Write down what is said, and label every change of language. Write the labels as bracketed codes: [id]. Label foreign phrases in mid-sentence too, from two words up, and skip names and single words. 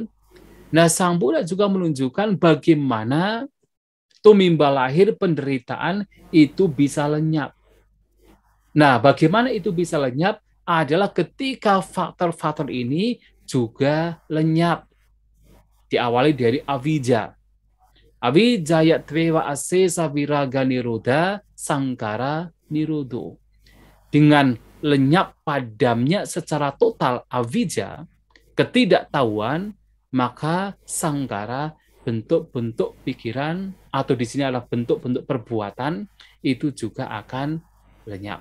[id] Nah, Sang Buddha juga menunjukkan bagaimana tumimba lahir penderitaan itu bisa lenyap. Nah, bagaimana itu bisa lenyap adalah ketika faktor-faktor ini juga lenyap. Diawali dari avijja. [pi] Avijjaya tveva asesa viraga nirodha sangkara nirodo. [id] Dengan lenyap padamnya secara total avijja, ketidaktahuan, maka sangkara, bentuk-bentuk pikiran, atau di sini adalah bentuk-bentuk perbuatan, itu juga akan lenyap.